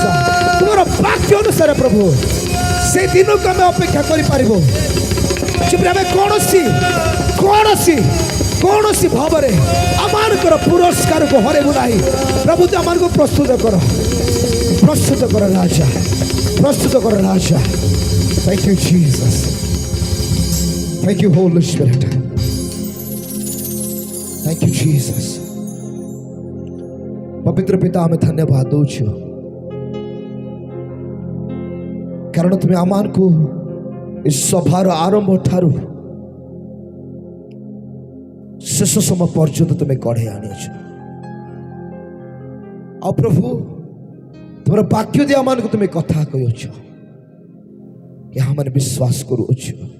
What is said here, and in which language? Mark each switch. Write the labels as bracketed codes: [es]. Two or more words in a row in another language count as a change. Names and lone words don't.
[or] ତୁମର ବାକ୍ୟ ଅନୁସାରେ ପ୍ରଭୁ ସେ ଦିନକୁ ଆମେ ଅପେକ୍ଷା କରିପାରିବୁ, ଯେପରି ଆମେ କୌଣସି ଭାବରେ ଆମମାନଙ୍କର ପୁରସ୍କାରକୁ ହରେଇବୁ ନାହିଁ। ପ୍ରଭୁ ତୁ ଆମମାନଙ୍କୁ ପ୍ରସ୍ତୁତ କର, ପ୍ରସ୍ତୁତ କର ରାଜା, ପ୍ରସ୍ତୁତ କର ରାଜା। [en] Thank you Jesus, thank you Holy Spirit, thank you Jesus। [hi] पवित्र पिता [or] ଆମେ ଧନ୍ୟବାଦ ଦେଉଛୁ, କାରଣ ତୁମେ ଆମମାନଙ୍କୁ ଏ ସଭାର ଆରମ୍ଭ ଠାରୁ ଶେଷ ସମୟ ପର୍ଯ୍ୟନ୍ତ ତୁମେ କଢ଼େଇ ଆଣିଅଛ। ଆଉ ପ୍ରଭୁ ତୁମର ବାକ୍ୟ ଦେଇ ଆମମାନଙ୍କୁ ତୁମେ କଥା କହିଅଛ, ଏହା ମାନେ ବିଶ୍ୱାସ କରୁଅଛୁ।